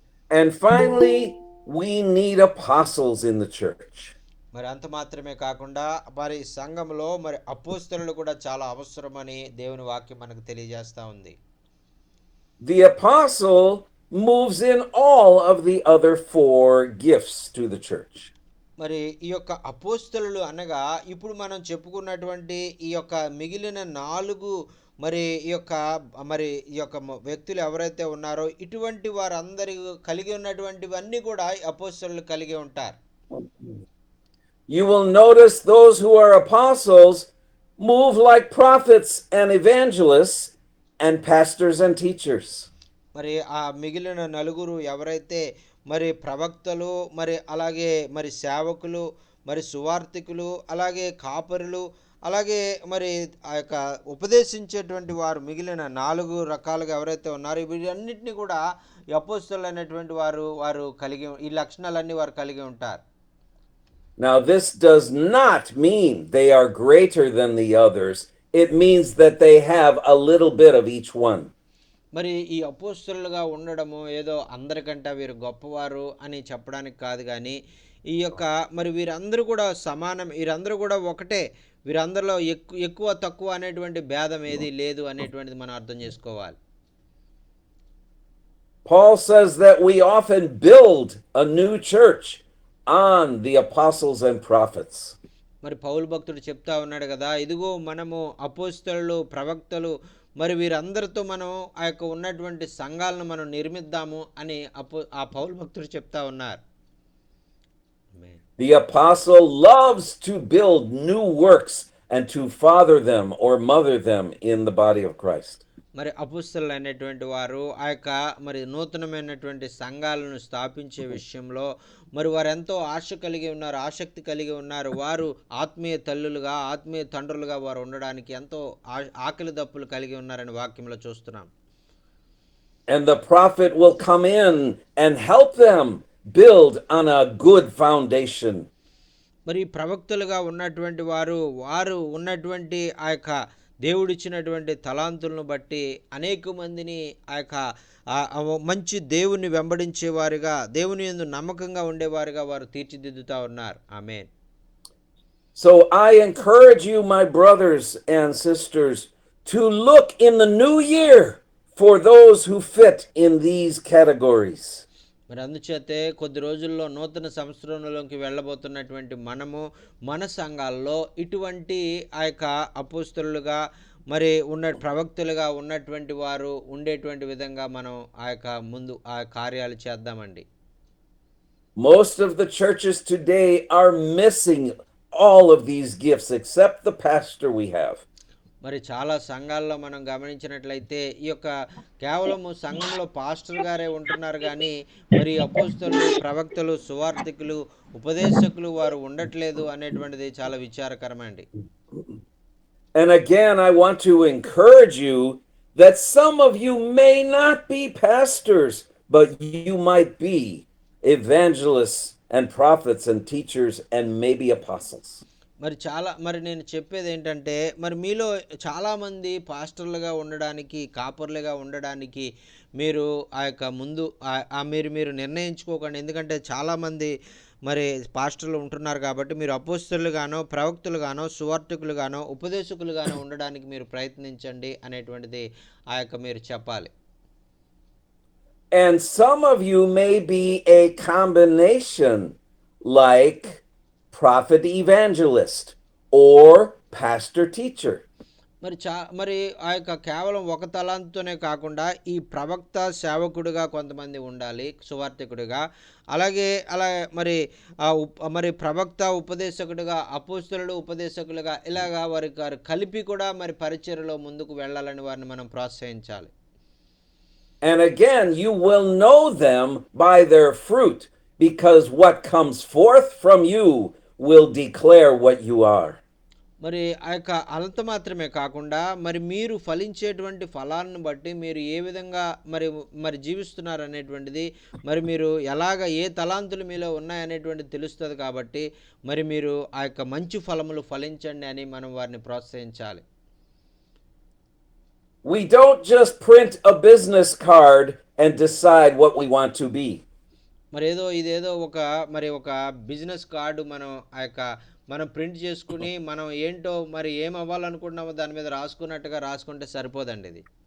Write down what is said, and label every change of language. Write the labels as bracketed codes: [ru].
[en] And finally, we need apostles in the church. [te] మరి అంత మాత్రమే కాకుండా మరి సంఘంలో మరి అపోస్తలులు కూడా చాలా అవసరమని దేవుని వాక్యం మనకు తెలియజేస్తూ ఉంది. [en] The apostle moves in all of the other 4 gifts to the church. [te] మరి ఈ యొక్క అపోస్తలులు అనగా ఇప్పుడు మనం చెప్పుకున్నటువంటి ఈ యొక్క మిగిలిన 4 మరి ఈ యొక్క వ్యక్తులు ఎవరైతే ఉన్నారో ఇటువంటి వారందరి కలిగి ఉన్నటువంటివన్నీ కూడా అపోస్తలులు కలిగి ఉంటారు. [en] You will notice those who are apostles move like prophets and evangelists and pastors and teachers. [te] మరి ఆ మిగిలిన 4 ఎవరైతే మరి ప్రవక్తలు మరి అలాగే మరి సేవకులు మరి సువార్థికులు అలాగే కాపరులు అలాగే మరి ఆ యొక్క ఉపదేశించేటువంటి వారు మిగిలిన 4 రకాలుగా ఎవరైతే ఉన్నారో వీటన్నిటిని కూడా అపోస్తలులు అనేటువంటి వారు కలిగి ఈ లక్షణాలన్నీ వారు కలిగి ఉంటారు. [en] Now, this does not mean they are greater than the others. It means that they have a little bit of each one. [te] మరి ఈ అపోస్తలులుగా ఉండడము ఏదో అందరికంటే వీరు గొప్పవారు అని చెప్పడానికి కాదు, కానీ ఈ యొక్క మరి వీరందరూ కూడా సమానం, వీరందరూ కూడా ఒకటే, వీరందరిలో ఎక్కువ తక్కువ అనేటువంటి భేదం ఏది లేదు అనేటువంటిది మనం అర్థం చేసుకోవాలి. [en] Paul says that we often build a new church on the apostles and prophets. [te] మరి పౌలు భక్తుడు చెప్తా ఉన్నాడు కదా, ఇదిగో మనము అపోస్తలులు, ప్రవక్తలు మరి వీరందరితో మనం ఆ యొక్క ఉన్నటువంటి సంఘాలను మనం నిర్మిద్దాము అని ఆ పౌలు భక్తుడు చెప్తా ఉన్నారు. [en] The apostle loves to build new works and to father them or mother them in the body of Christ. [te] మరి అపోస్తలులు అనేటువంటి వారు ఆ యొక్క మరి నూతనమైనటువంటి సంఘాలను స్థాపించే విషయంలో మరి వారు ఎంతో ఆసక్తి కలిగి ఉన్నారు. వారు ఆత్మీయ తల్లులుగా, ఆత్మీయ తండ్రులుగా వారు ఉండడానికి ఎంతో ఆకలి దప్పులు కలిగి ఉన్నారని వాక్యంలో చూస్తున్నాం. [en] And the prophet will come in and help them build on a good foundation. [te] మరి ప్రవక్తలుగా ఉన్నటువంటి వారు ఉన్నటువంటి ఆ యొక్క దేవుడిచ్చినటువంటి తలాంతులను బట్టి అనేక మందిని ఆ యొక్క మంచి దేవుని వెంబడించేవారుగా, దేవుని యందు నమ్మకంగా ఉండేవారుగా వారు తీర్చిదిద్దుతా ఉన్నారు. ఆమేన్. [en] So I encourage you, my brothers and sisters, to look in the new year for those who fit in these categories. [te] మరి అందుచేతే కొద్ది రోజుల్లో నూతన సంవత్సరంలోకి వెళ్ళబోతున్నటువంటి మనము మన సంఘాల్లో ఇటువంటి ఆ యొక్క అపోస్తలులుగా మరి ప్రవక్తలుగా ఉన్నటువంటి వారు ఉండేటువంటి విధంగా మనం ఆ యొక్క ముందు ఆ కార్యాలు చేద్దామండి. [en] Most of the churches today are missing all of these gifts except the pastor we have. [te] మరి చాలా సంఘాల్లో మనం గమనించినట్లయితే ఈ యొక్క కేవలము సంఘంలో పాస్టర్ గారే ఉంటున్నారు కానీ మరి అపోస్తలులు, ప్రవక్తలు, సువార్థికులు, ఉపదేశకులు వారు ఉండట్లేదు అనేటువంటిది చాలా విచారకరమండి. [en] And again, I want to encourage you that some of you may not be pastors, but you might be evangelists and prophets and teachers and maybe apostles. [te] మరి నేను చెప్పేది ఏంటంటే మరి మీలో చాలామంది పాస్టర్లుగా ఉండడానికి, కాపర్లుగా ఉండడానికి మీరు ఆ యొక్క ముందు మీరు నిర్ణయించుకోకండి. ఎందుకంటే చాలామంది మరి పాస్టర్లు ఉంటున్నారు కాబట్టి మీరు అపోస్తలుగానో, ప్రవక్తలుగానో, సువార్థికులుగానో, ఉపదేశకులుగానో ఉండడానికి మీరు ప్రయత్నించండి అనేటువంటిది ఆ యొక్క మీరు చెప్పాలి. [en] And some of you may be a combination like prophet evangelist or pastor teacher. [te] మరి ఆ యొక్క కేవలం ఒక తలాంతోనే కాకుండా ఈ ప్రవక్త సేవకుడిగా కొంతమంది ఉండాలి, సువార్థికుడిగా, అలా మరి ప్రవక్త ఉపదేశకుడిగా, అపోస్తలుడు ఉపదేశకులుగా, ఇలాగా వారి కలిపి కూడా మరి పరిచర్యలో ముందుకు వెళ్ళాలని వారిని మనం ప్రోత్సహించాలి. [en] And again, you will know them by their fruit, because what comes forth from you will declare what you are. [te] మరి ఆ యొక్క అంత మాత్రమే కాకుండా మరి మీరు ఫలించేటువంటి ఫలాలను బట్టి మీరు ఏ విధంగా మరి జీవిస్తున్నారు అనేటువంటిది, మరి మీరు ఎలాగ ఏ తలాంతులు మీలో ఉన్నాయనేటువంటిది తెలుస్తుంది. కాబట్టి మరి మీరు ఆ యొక్క మంచి ఫలములు ఫలించండి అని మనం వారిని ప్రోత్సహించాలి. [en] We don't just print a business card and decide what we want to be. [te] ఇదేదో ఒక బిజినెస్ కార్డు మనం ప్రింట్ చేసుకుని మనం ఏంటో మరి ఏం అవ్వాలనుకుంటున్నామో దాని మీద రాసుకుంటే సరిపోదండి ఇది.